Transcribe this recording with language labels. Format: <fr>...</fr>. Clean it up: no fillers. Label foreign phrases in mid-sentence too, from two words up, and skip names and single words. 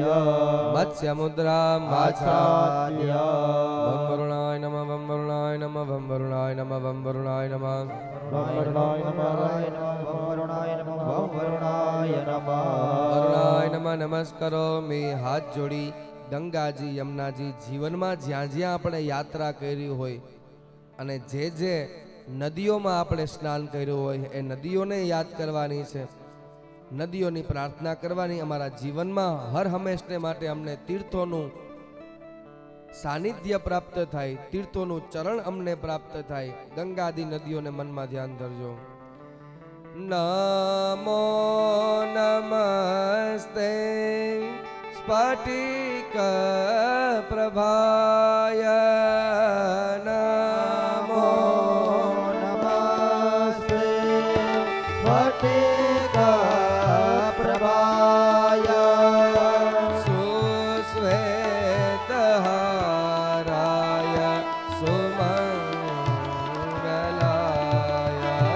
<sa>मत्स्यमुद्रा आच्छाद्य वं वरुणाय नमः वं वरुणाय नमः वं वरुणाय नमः वं वरुणाय नमः वरुणाय नमः वरुणाय नमः वरुणाय नमः वरुणाय नमः नमस्करोमि।</sa> <gu>હાથ જોડી ગંગાજી યમુનાજી जीवનમાં જ્યાં જ્યાં આપણે યાત્રા કરી હોય અને જે નદીઓમાં આપણે સ્નાન કર્યું હોય એ નદીઓને યાદ કરવાની છે, નદીઓની પ્રાર્થના કરવાની। અમારા જીવનમાં હર હંમેશને માટે અમને તીર્થોનું સાનિધ્ય પ્રાપ્ત થાય, તીર્થોનું ચરણ અમને પ્રાપ્ત થાય। ગંગાદી નદીઓને મનમાં ધ્યાન ધરજો।</gu> <sa>नमो नमस्ते स्फटिक प्रभाय नमो नमस्ते स्फटिक प्रभाय सुश्वेतहाराय सुमङ्गलाय</sa>